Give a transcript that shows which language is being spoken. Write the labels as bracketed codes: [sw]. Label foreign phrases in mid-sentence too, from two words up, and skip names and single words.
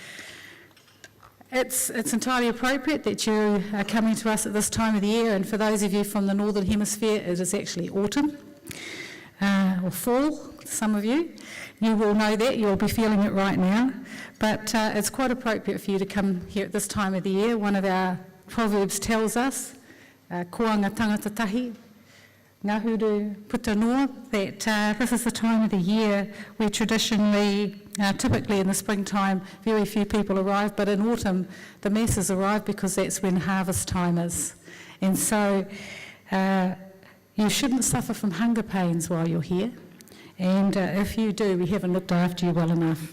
[en] It's entirely appropriate that you are coming to us at this time of the year, and for those of you from the Northern Hemisphere, it is actually autumn, or fall, some of you. You will know that, you'll be feeling it right now, but it's quite appropriate for you to come here at this time of the year. One of our proverbs tells us, [mi] koanga tangata tahi, ngahuru puta noa, [en] that this is the time of the year where traditionally, typically in the springtime, very few people arrive, but in autumn the masses arrive because that's when harvest time is. And so you shouldn't suffer from hunger pains while you're here, and if you do, we haven't looked after you well enough.